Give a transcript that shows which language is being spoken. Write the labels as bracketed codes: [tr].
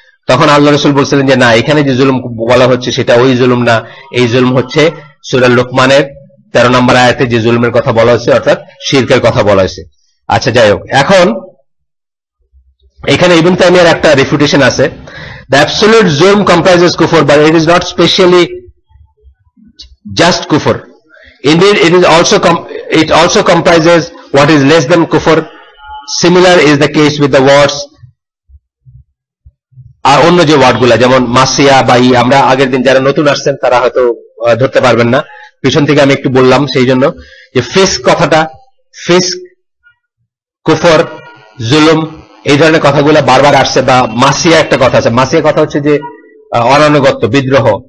[bn] তখন আল্লাহ রাসূল বলছিলেন যে না, এখানে যে জুলুম বলা হচ্ছে সেটা ওই জুলুম না, এই জুলুম হচ্ছে সূরা লুকমানের 13 নম্বর আয়াতে যে জুলুমের কথা বলা হয়েছে, অর্থাৎ শিরকের কথা বলা হয়েছে। আচ্ছা যাই হোক, এখন এখানে ইবনে তাইমিয়ার একটা রিফিউটেশন আছে, [en] the absolute zulm comprises kufr but it is not specially just kufr, indeed it also comprises what is less than kufr. Similar is the case with the words, [bn] আর অন্য যে ওয়ার্ডগুলা যেমন মাসিয়া বা আমরা আগের দিন যারা নতুন আসছেন তারা হয়তো ধরতে পারবেন না, পিছন থেকে আমি একটু বললাম, সেই জন্য যে ফিস্ক কথাটা, ফিস্ক, কুফর, জুলুম, এই ধরনের কথাগুলো বারবার আসছে। বা মাসিয়া একটা কথা আছে, মাসিয়া কথা হচ্ছে যে অনানুগত্য, বিদ্রোহ,